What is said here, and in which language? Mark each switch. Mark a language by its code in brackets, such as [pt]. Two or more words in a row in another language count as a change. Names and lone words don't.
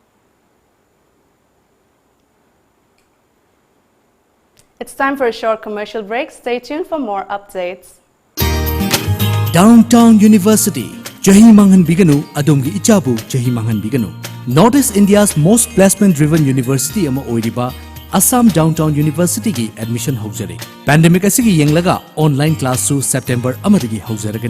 [en] It's time for a short commercial break. Stay tuned for more updates. Downtown University, Jahi Manghan Biganu, Adumgi Ichabu, Jahi Manghan Biganu. Northeast India's most placement-driven university [mni] ama oiriba Assam Downtown University ki admission houjare. Pandemic asigi yenglaga [en] online class [mni] su September amadagi houjaragani.